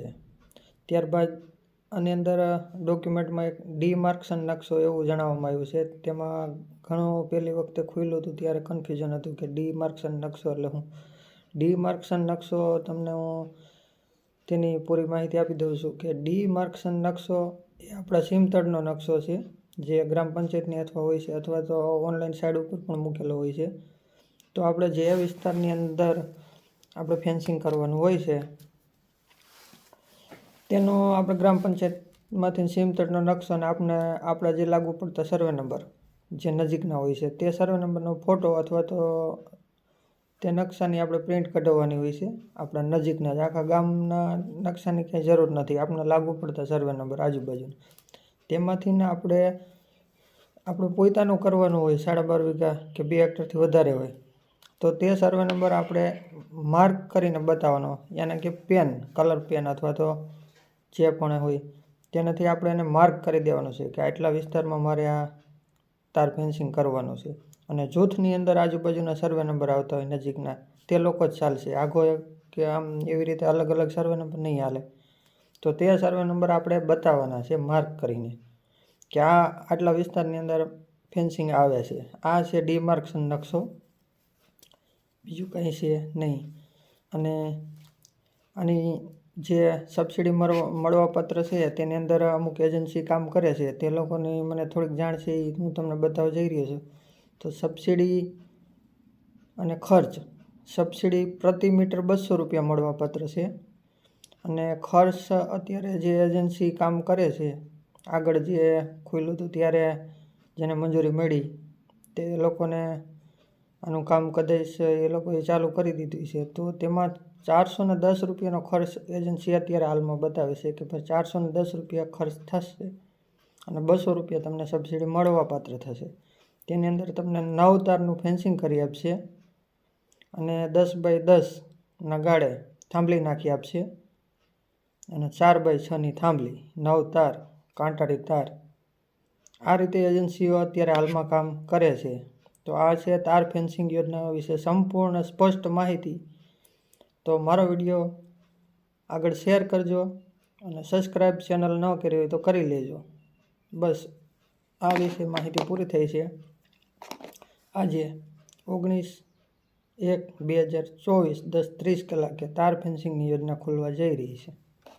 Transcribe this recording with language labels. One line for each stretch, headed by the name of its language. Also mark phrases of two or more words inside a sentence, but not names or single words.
Gujarati: ત્યારબાદ આની અંદર ડૉક્યૂમેન્ટમાં એક ડિમાર્કેશન નક્શો એવું જણાવવામાં આવ્યું છે। તેમાં ઘણો પહેલી વખતે ખુલ્યું હતું ત્યારે કન્ફ્યુઝન હતું કે ડિમાર્કેશન નક્શો એટલે શું। ડિમાર્કેશન નક્શો તમને હું તેની પૂરી માહિતી આપી દઉં છું કે ડિમાર્કેશન નક્શો એ આપણા સીમતળનો નક્શો છે જે ગ્રામ પંચાયતની અથવા હોય છે અથવા તો
English: online site
Gujarati: ઉપર પણ મૂકેલો હોય છે। તો આપણે જે વિસ્તારની અંદર આપણે ફેન્સિંગ કરવાનું હોય છે તેનો આપણે ગ્રામ પંચાયતમાંથી સીમતળનો નક્શો અને આપણા જે લાગુ પડતા
English: survey number
Gujarati: જે નજીકના હોય છે તે
English: survey numberનો
Gujarati: ફોટો અથવા તો તે નક્શાની આપણે પ્રિન્ટ કઢાવવાની હોય છે। આપણા નજીકના જ આખા ગામના નક્શાની કાંઈ જરૂર નથી, આપણે લાગુ પડતા
English: survey number
Gujarati: આજુબાજુના તેમાંથી આપણે આપણે પોતાનું કરવાનું હોય 12.5 વીઘા કે 2 હેક્ટરથી વધારે હોય તો તે
English: survey number
Gujarati: આપણે માર્ક કરીને બતાવવાનો, યાને કે પેન કલર પેન અથવા તો જે પણ હોય તેનાથી આપણે એને માર્ક કરી દેવાનું છે કે આટલા વિસ્તારમાં મારે આ તાર ફેન્સિંગ કરવાનું છે। અને જૂથની અંદર આજુબાજુના
English: survey number
Gujarati: આવતા હોય નજીકના તે લોકો જ ચાલશે, આઘો કે આમ એવી રીતે અલગ અલગ
English: survey number
Gujarati: નહીં હાલે। તો તે
English: survey number
Gujarati: આપણે બતાવવાના છે માર્ક કરીને કે આ આટલા વિસ્તારની અંદર ફેન્સિંગ આવે છે। આ છે ડિમાર્કેશન નક્શો, બીજું કંઈ છે નહીં। અને આની જે સબસિડી મળવાપાત્ર છે તેની અંદર અમુક એજન્સી કામ કરે છે તે લોકોની મને થોડીક જાણ છે એ હું તમને બતાવવા જઈ રહ્યો છું। તો સબસિડી અને ખર્ચ સબસિડી પ્રતિ મીટર 200 રૂપિયા મળવાપાત્ર છે અને ખર્ચ અત્યારે જે એજન્સી કામ કરે છે આગળ જે ખુલ્યું હતું ત્યારે જેને મંજૂરી મળી તે લોકોને આનું કામ કદાચ એ લોકોએ ચાલુ કરી દીધું છે। તો તેમાં 410 રૂપિયાનો ખર્ચ એજન્સી અત્યારે હાલમાં બતાવે છે કે ભાઈ 410 રૂપિયા ખર્ચ થશે અને 200 રૂપિયા તમને સબસિડી મળવાપાત્ર થશે। તેની અંદર તમને 9 તારનું ફેન્સિંગ કરી આપશે અને 10x10 ના ગાળે થાંભલી નાખી આપશે અને 4x6 ની થાંભલી 9 તાર કાંટાળી તાર આ રીતે એજન્સીઓ અત્યારે હાલમાં કામ કરે છે। તો આ છે તાર ફેન્સિંગ યોજના વિષે સંપૂર્ણ સ્પષ્ટ માહિતી। તો મારો વિડિયો આગળ શેર કરજો અને
English: subscribe channel
Gujarati: ન કરી હોય તો કરી લેજો। બસ આ વિષે માહિતી પૂરી થઈ છે। આજે 19/1/2024 10:30 કલાકે તાર ફેન્સિંગની યોજના ખુલવા જઈ રહી છે।